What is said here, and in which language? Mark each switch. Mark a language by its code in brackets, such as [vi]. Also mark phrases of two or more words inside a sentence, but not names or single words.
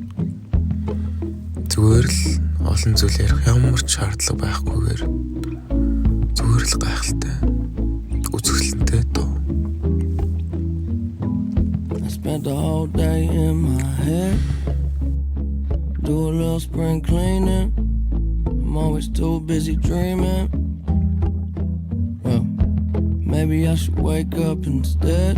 [mn] Зүгээр л олон зүйл ярих ямар ч шаардлага байхгүйгээр зүгээр л гайхалтай үзэсгэлэнтэй дуу. [en] I spent the whole day in my head, do a little spring cleaning. I'm always too busy dreaming. Well, maybe I should wake up instead.